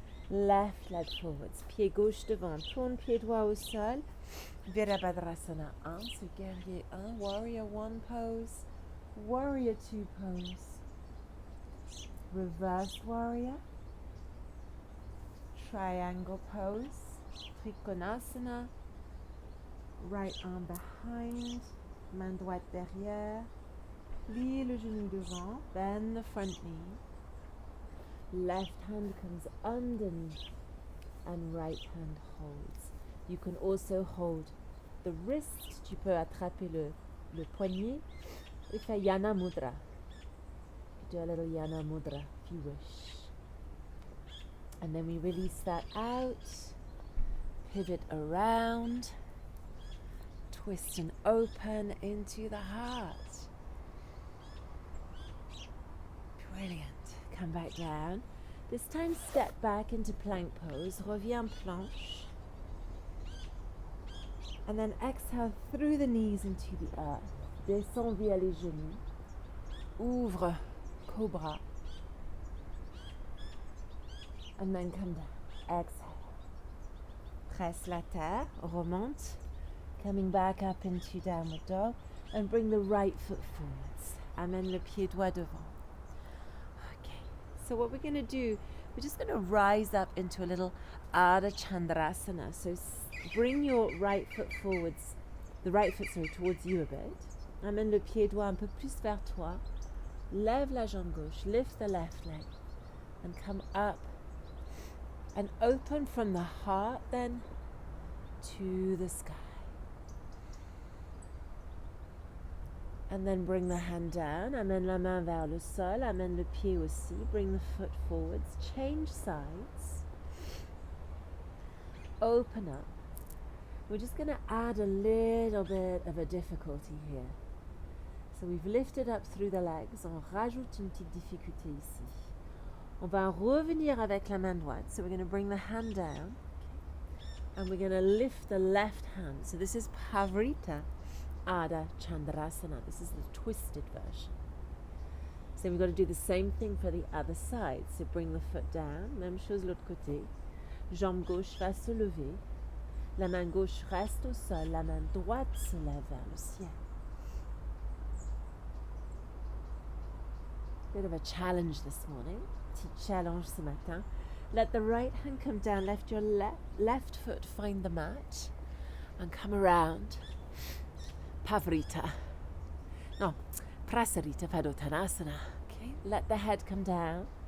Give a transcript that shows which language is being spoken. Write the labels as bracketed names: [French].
[English] Left leg forwards, [French] pied gauche devant, tourne pied droit au sol, [English] Virabhadrasana 1, so guerrier 1, warrior 1 pose, warrior 2 pose, reverse warrior, triangle pose, Trikonasana, right arm behind, [French] main droite derrière, plie le genou devant, [English] bend the front knee. Left hand comes underneath and right hand holds. You can also hold the wrist. [French] Tu peux attraper le poignet et faire Yana Mudra. [English] You do a little Yana Mudra if you wish. And then we release that out. Pivot around. Twist and open into the heart. Brilliant. Come back down. This time step back into plank pose. [French] Reviens planche. [English] And then exhale through the knees into the earth. [French] Descends via les genoux. Ouvre, cobra. [English] And then come down. Exhale. [French] Presse la terre, remonte. [English] Coming back up into downward dog. And bring the right foot forwards. [French] Amène le pied droit devant. [English] Okay, so what we're going to do, we're just going to rise up into a little Ardha Chandrasana. So bring your right foot forwards, towards you a bit. [French] Amène le pied droit un peu plus vers toi. Lève la jambe gauche, [English] lift the left leg, and come up and open from the heart then to the sky. And then bring the hand down, [French] amène la main vers le sol, amène le pied aussi, [English] bring the foot forwards, change sides, open up. We're just going to add a little bit of a difficulty here. So we've lifted up through the legs, [French] on rajoute une petite difficulté ici. On va revenir avec la main droite, [English] so we're going to bring the hand down, and we're going to lift the left hand. So this is Pavrita Ardha Chandrasana. This is the twisted version. So we've got to do the same thing for the other side. So bring the foot down, [French] même chose l'autre côté. Jambe gauche va se lever. La main gauche reste au sol, la main droite se lève vers le ciel. [English] Bit of a challenge this morning. [French] Petit challenge ce matin. [English] Let the right hand come down, left your left foot find the mat, and come around. Pavrita. No, Prasarita Padottanasana. Okay, let the head come down.